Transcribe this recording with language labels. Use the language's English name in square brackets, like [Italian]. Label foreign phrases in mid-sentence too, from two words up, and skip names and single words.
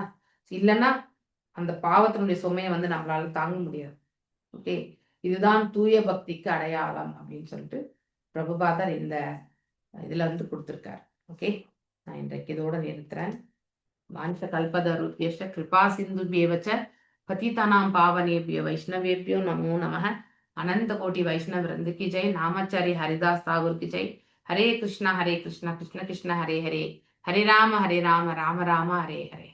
[Tamil] இல்லைன்னா அந்த பாவத்தினுடைய சுமையை வந்து நம்மளால தாங்க முடியாது. ஓகே, இதுதான் தூய பக்திக்கு அடையாளம் அப்படின்னு சொல்லிட்டு பிரபுபாதர் இந்த இதுல வந்து கொடுத்துருக்காரு. ஓகே, நான் இன்றைக்கு இதோட நிறுத்துறேன். [Sanskrit] वाञ्छा कल्पतरुभ्यस्य कृपा सिन्धुभ्येवच्च पतितानां पावनेभ्यो वैष्णवेभ्यो नमो नमः. [Hindi] अनंत कोटि वैष्णव वृंद की जय. नामाचार्य हरिदास ठाकुर की जय. [Sanskrit] हरे कृष्णा कृष्ण कृष्ण हरे हरे, हरे राम राम राम हरे हरे.